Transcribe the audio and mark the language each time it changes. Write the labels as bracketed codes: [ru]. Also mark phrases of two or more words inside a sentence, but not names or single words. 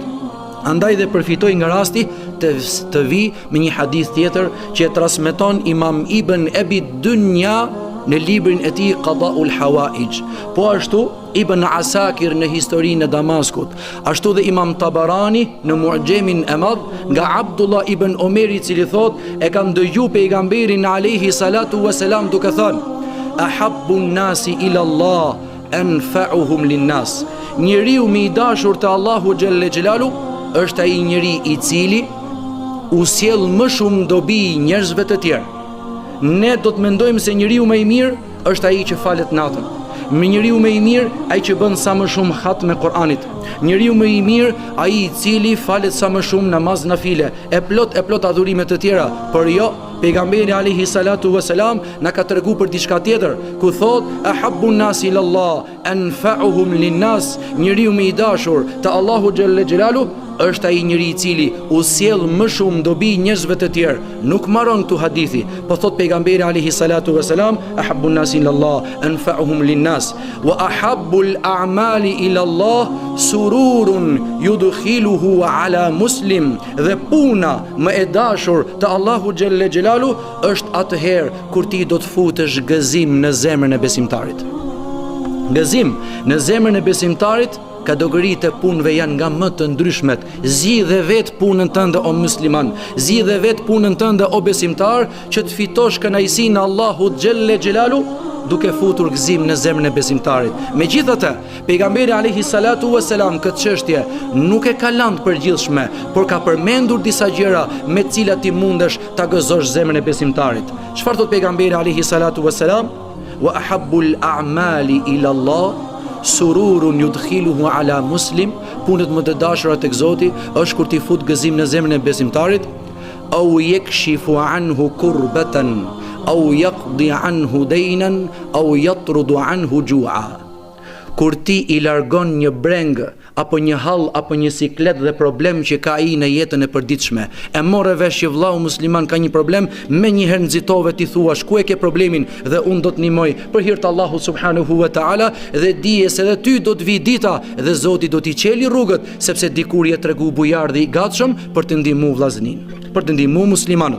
[sq] Andaj dhe përfitoj nga rasti të vi me një hadith tjetër që e transmeton Imam Ibn Abi Dunya në librin e tij Qada'ul Hawaij. Po ashtu Ibn Asakir në historinë e Damaskut, ashtu dhe Imam Tabarani në Mu'gjemin e Madh nga Abdullah ibn Omeri, i cili thot e kam dëgju pejgamberin [ar] عليه الصلاة والسلام [sq] duke thënë: [ar] "أحب الناس إلى الله أنفعهم للناس." [sq] Njeriu më i dashur te Allahu [ar] جل جلاله [sq] është ai njeri i cili u sjell më shumë dobi njerëzve të tjerë. Ne do të mendojmë se njeriu më i mirë është ai që falet natën. Njeriu më i mirë ai që bën sa më shumë khatme Kur'anit. Njeriu më i mirë ai i cili falet sa më shumë namaz nafile, e plot adhurime të tjera. Por jo, pejgamberi [ar] عليه الصلاة والسلام [sq] na ka tregu për diçka tjetër, ku thot: [ar] "أحب الناس إلى الله أنفعهم للناس." [sq] Njeriu më i dashur te Allahu [ar] جل جلاله [sq] është ai njeri i cili u sjell më shumë dobi njerëzve të tjerë. Nuk marron këtu hadithi, po thot pejgamberi [ar] عليه الصلاة والسلام: "أحب الناس إلى الله أنفعهم للناس وأحب الأعمال إلى الله سرور يدخله على مسلم." [sq] Dhe puna më e dashur te Allahu [ar] جل جلاله [sq] është atëherë kur ti do të futesh gëzim në zemrën e besimtarit. Gëzim në zemrën e besimtarit, kategoritë e punëve janë nga më të ndryshmet. Zgjidhe vetë punën tënde o musliman, zgjidhe vetë punën tënde o besimtar, që të fitosh kënaqësinë e Allahut [ar] جل جلاله [sq] duke futur gëzim në zemrën e besimtarit. Megjithatë, pejgamberi [ar] عليه الصلاة والسلام [sq] këtë çështje nuk e ka lënë të përgjithshme, por ka përmendur disa gjëra me të cilat ti mundesh ta gëzosh zemrën e besimtarit. Çfarë thot pejgamberi [ar] عليه الصلاة والسلام? "وأحب الأعمال إلى الله سرور يدخله على مسلم." [sq] Punët më të dashura tek Zoti është kur ti fut gëzim në zemrën e besimtarit. [ar] "أو يكشف عنه كربة أو يقضي عنه دينا أو يطرد عنه جوعا." [sq] Kur ti i largon një breng apo një hall apo një siklet dhe problem që ka ai në jetën e përditshme, e morë vesh që vllau musliman ka një problem, me njëherë nxitove ti thuash ku e ke problemin dhe unë do të ndihmoj për hir të Allahut [ar] سبحانه وتعالى, [sq] dhe dije se edhe ty do të vi dita dhe Zoti do t'i qeli rrugët, sepse dikur je tregu bujar dhe i gatshëm për të ndihmuar vllaznin, për të ndihmuar muslimanët.